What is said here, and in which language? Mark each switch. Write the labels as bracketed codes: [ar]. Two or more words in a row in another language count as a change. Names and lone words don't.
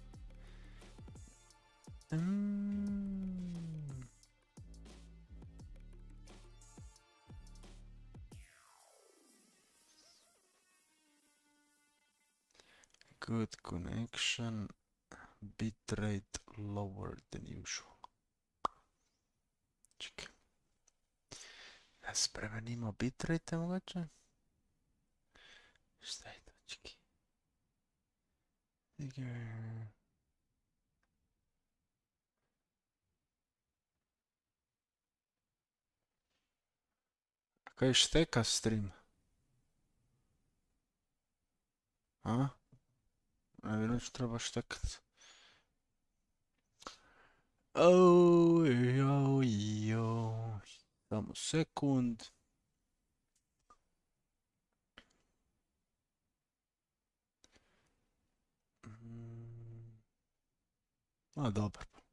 [en] Good connection, bitrate lower than usual. [hr] Čekaj. [sl] Da spremenimo bitrate mogoče? [hr] Šta je to, čekaj? [sl] A kaj šteka stream? A? [hr] Vjerojatno ću treba štekat. Samo sekund. A dobro.